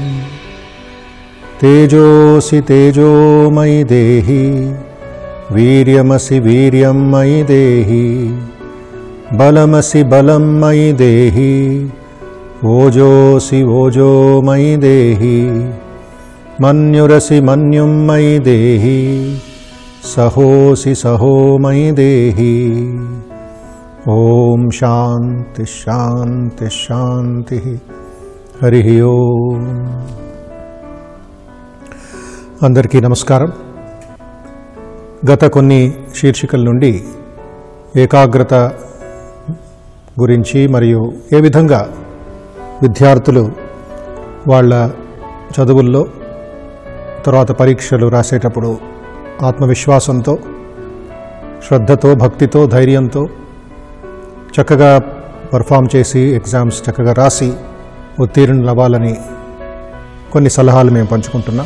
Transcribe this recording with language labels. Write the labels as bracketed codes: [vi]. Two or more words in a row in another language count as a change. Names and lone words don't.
[sa] तेजोसि तेजोमयि देहि वीर्यमसि वीर्यं मयि देहि बलमसि बलं मयि देहि ओजोसि ओजो मयि देहि मन्युरसि मन्युं मयि देहि सहोसि सहो मयि देहि। ओम शांति शांति शांतिः। हरिः ओम। [te] అందరికీ నమస్కారం. గత కొన్ని శీర్షికల నుండి ఏకాగ్రత గురించి మరియు ఏ విధంగా విద్యార్థులు వాళ్ళ చదువుల్లో తర్వాత పరీక్షలు రాసేటప్పుడు ఆత్మవిశ్వాసంతో, శ్రద్ధతో, భక్తితో, ధైర్యంతో చక్కగా పర్ఫామ్ చేసి ఎగ్జామ్స్ చక్కగా రాసి ఉత్తీర్ణులు అవ్వాలని కొన్ని సలహాలు మేము పంచుకుంటున్నాం.